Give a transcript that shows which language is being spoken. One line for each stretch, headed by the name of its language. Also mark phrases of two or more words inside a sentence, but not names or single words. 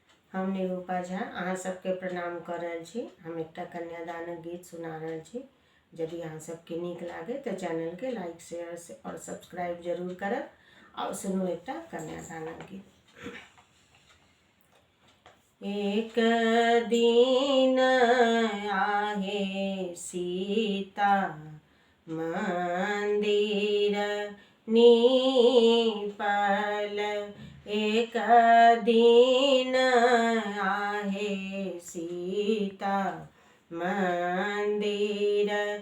Maithili: हम निरूपा झा अहाँ सबके प्रणाम कर रहल छी। हम एकटा कन्यादानक गीत सुना रहल छी। यदि अहाँ सबके नीक लागे तो चैनल के
English: like share
Maithili: और सब्सक्राइब जरूर करब। और सुनू एकटा कन्यादानक गीत। एक दिन आहे सीता मंदिर नीपल, एक दिन आहे सीता मंदिर